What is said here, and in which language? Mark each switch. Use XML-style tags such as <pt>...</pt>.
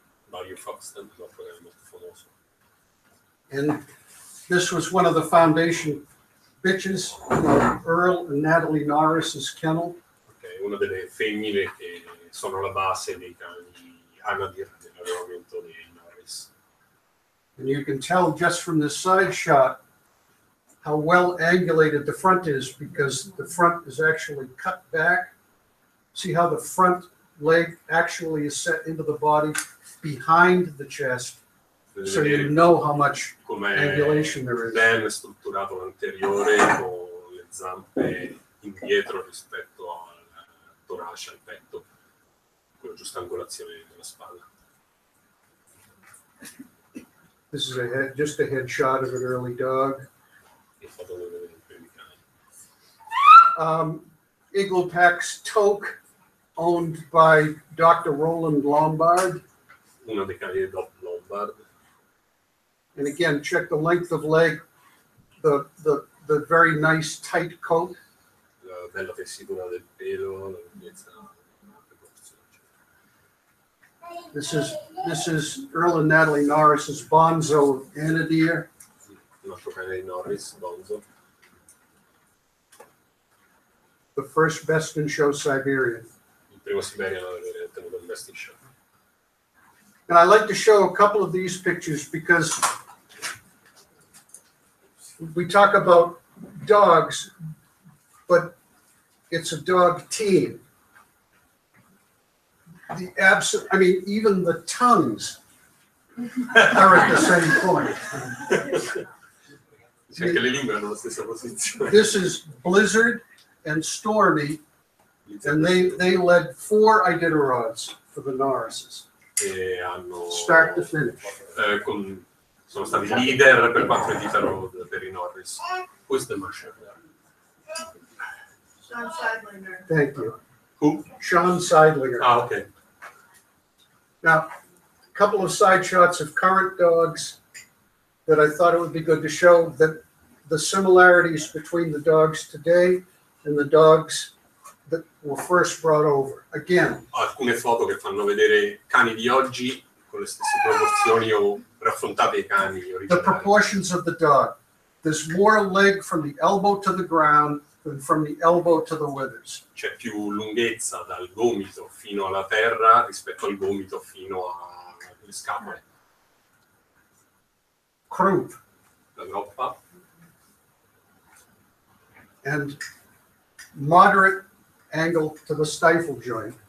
<it>Mario Fox, è molto famoso.</it> <en>And this was one of the foundation bitches of Earl and Natalie Norris's kennel.</en> <it>Ok, una delle femmine che sono la base dei cani Anadir dell'allevamento dei Norris.</it> <en>And you can tell just from this side shot how well angulated the front is, because the front is actually cut back. See how the front leg actually is set into the body behind the chest, so you know how much</en> <it>Come</it> <en>angulation there is.</en> <it>ben strutturato l'anteriore con le zampe indietro rispetto al torace, al petto, con la giusta angolazione della spalla.</it> <en>This is just a headshot of an early dog.</en> <it>E foto dei primi cani.</it> <en>Eaglepack's Toke, owned by Dr. Roland Lombard.</en> <it>Uno dei cani di Doc Lombard.</it> <en>And again, check the length of leg, the very nice tight coat.</en> <it>La bella tessitura del pelo, la lunghezza della proporzione.</it> <en>This is Earl and Natalie Norris's Bonzo Anadir.</en> <it>Un altro cane di Norris, Bonzo.</it> <en>The first best in show Siberian.</en> <it>Il primo Siberian ad avere tenuto il best in show.</it> <en>And I like to show a couple of these pictures because we talk about dogs, but it's a dog team. Even the tongues are at the same point.</en> <it>Cioè che le lingue hanno la stessa posizione.</it> <en>This is Blizzard and Stormy, and they led 4 Iditarods for the Norrises.</en> <it>E hanno</it> <en>Start to finish.</en> <it>Sono stati leader per 4 Iditarod per i Norris. Questo è Marshall. Sean Seidlinger.</it> <en>Thank you. Who? Sean Seidlinger.</en> <it>Ah, ok.</it> <en>Now, a couple of side shots of current dogs that I thought it would be good to show that the similarities between the dogs today and the dogs that were first brought over. Again,</en> <it>Alcune foto che fanno vedere cani di oggi con le stesse proporzioni o raffrontate ai cani</it> <en>the</en> <it>originali.</it> <en>proportions of the dog. There's more leg from the elbow to the ground than from the elbow to the withers.</en> <it>C'è più lunghezza dal gomito fino alla terra rispetto al gomito fino alle scapole.</it> <en>Croup.</en> <it>La groppa</it> <en>And moderate angle to the stifle joint.</en>